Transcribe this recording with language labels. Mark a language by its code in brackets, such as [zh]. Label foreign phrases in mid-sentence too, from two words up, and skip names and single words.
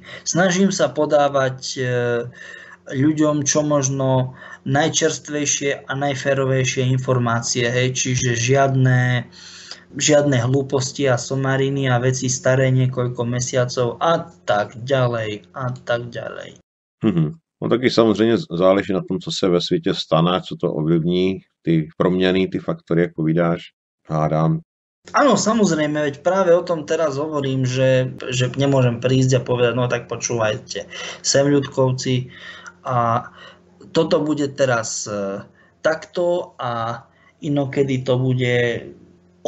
[sk] Snažím sa podávať ľuďom čo možno najčerstvejšie a najférovejšie informácie, hej. Čiže žiadne hlúposti a somariny a veci staré niekoľko mesiacov a tak ďalej a tak ďalej. [cs] No taky samozřejmě záleží na tom, co se ve světě stane, co to ovlivní, ty proměny, ty faktory, jak povídáš, hádám. [sk] Áno, samozrejme, veď práve o tom teraz hovorím, že nemôžem prísť a povedať, no tak počúvajte, sem ľudkovci a toto bude teraz takto a inokedy to bude